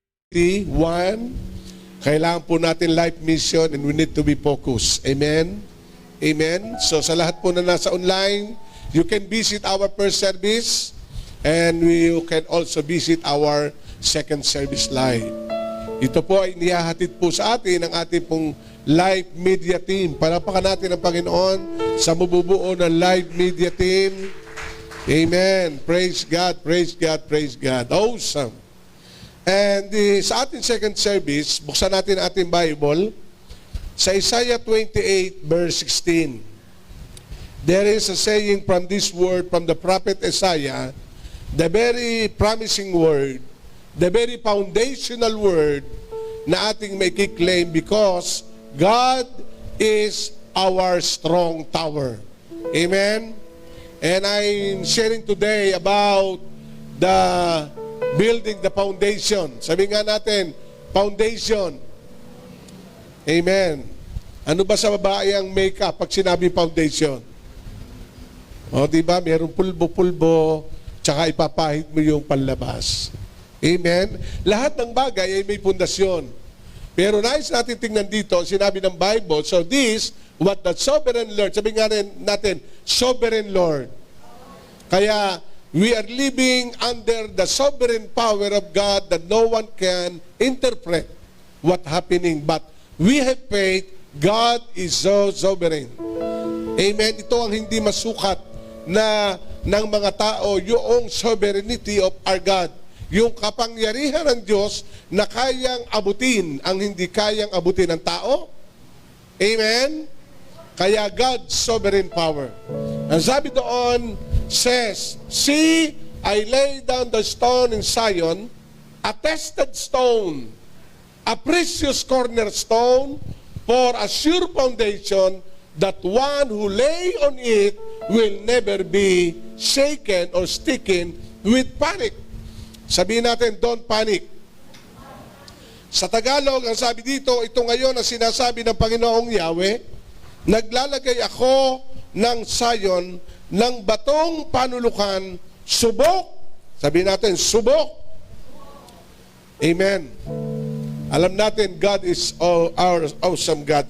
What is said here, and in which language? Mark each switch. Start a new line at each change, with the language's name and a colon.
English: One,
Filipino: kailangan po natin
English: life mission and we need to be focused. Amen? Amen?
Filipino: So sa lahat po na nasa
English: online, you can visit our first service and you can also visit our second service live.
Filipino: Ito po ay nihahatid po sa atin ng ating pong live media team. Palapakan natin ang Panginoon sa mabubuo ng live media team.
English: Amen. Praise God, praise God, praise God. Awesome.
Filipino: And sa ating second service, buksan natin ating Bible sa Isaiah 28 verse 16.
English: There is a saying from this word from the prophet Isaiah, the very promising word, the very foundational word
Filipino: na ating may kiklaim
English: because God is our strong tower. Amen? And I'm sharing today about the building the foundation.
Filipino: Sabi nga natin, foundation. Amen. Ano ba sa babae ang makeup pag sinabi foundation? O, diba? Mayroong pulbo-pulbo, tsaka ipapahid mo yung panlabas. Amen. Lahat ng bagay ay may pundasyon. Pero nais natin tingnan dito, sinabi ng Bible,
English: so this, what the sovereign Lord,
Filipino: sabi nga natin, sovereign Lord.
English: Kaya, we are living under the sovereign power of God that no one can interpret what's happening. But we have faith, God is so sovereign. Amen.
Filipino: Ito ang hindi masukat na ng mga tao, yung
English: sovereignty of our God.
Filipino: Yung kapangyarihan ng Diyos na kayang abutin ang hindi kayang abutin ng tao.
English: Amen. Kaya God's sovereign power.
Filipino: Ang sabi doon,
English: says, see, I lay down the stone in Zion, a tested stone, a precious cornerstone, for a sure foundation, that one who lay on it will never be shaken or sticking with panic.
Filipino: Sabihin natin,
English: don't panic.
Filipino: Sa Tagalog, ang sabi dito, ito ngayon ang sinasabi ng Panginoong Yahweh, naglalagay ako ng Zion ng batong panulukan, subok. Sabihin natin, subok. Amen. Alam natin,
English: God is our awesome God.